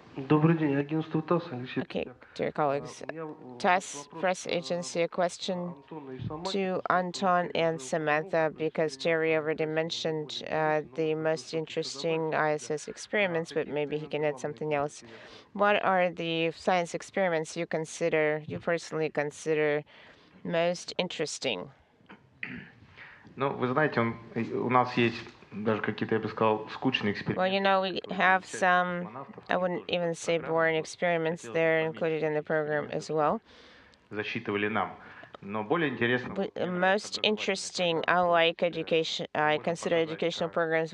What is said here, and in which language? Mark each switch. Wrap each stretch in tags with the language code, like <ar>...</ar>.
<en>Okay, dear colleagues, TASS Press Agency, a question to Anton and Samantha, because Jerry already mentioned the most interesting ISS experiments, but maybe he can add something else. What are the science experiments you personally consider most interesting?</en> <ru>Ну, вы знаете, у нас есть даже какие-то, я бы сказал, скучные эксперименты.</ru> <en>Well, we have some, I wouldn't even say boring experiments. They're included in the program as well.</en> <ru>Засчитывали нам.</ru> <en>Most interesting, I consider educational programs.</en>